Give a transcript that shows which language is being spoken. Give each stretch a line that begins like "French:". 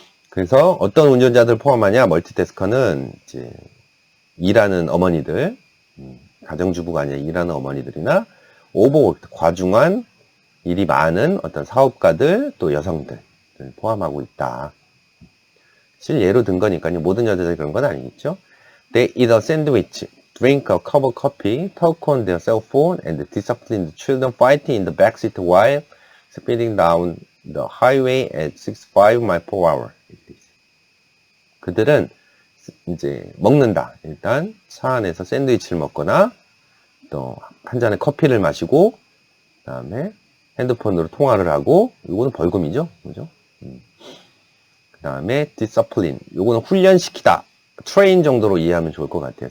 Korean: 그래서 어떤 운전자들 포함하냐? 멀티태스커는 이제 일하는 어머니들, 가정주부가 아니라 일하는 어머니들이나 오버워크, 과중한 일이 많은 어떤 사업가들, 또 여성들 포함하고 있다. 실 예로 든 거니까요. 모든 여자들이 그런 건 아니겠죠.
English: They eat a sandwich, drink a cup of coffee, talk on their cell phone, and disciplined children fighting in the backseat while speeding down the highway at 65 miles per hour.
Korean: 그들은 이제 먹는다. 일단 차 안에서 샌드위치를 먹거나 또 한 잔의 커피를 마시고 그다음에 핸드폰으로 통화를 하고, 요거는 벌금이죠. 그죠? 그다음에 discipline. 요거는 훈련시키다. 트레인 정도로 이해하면 좋을 것 같아요.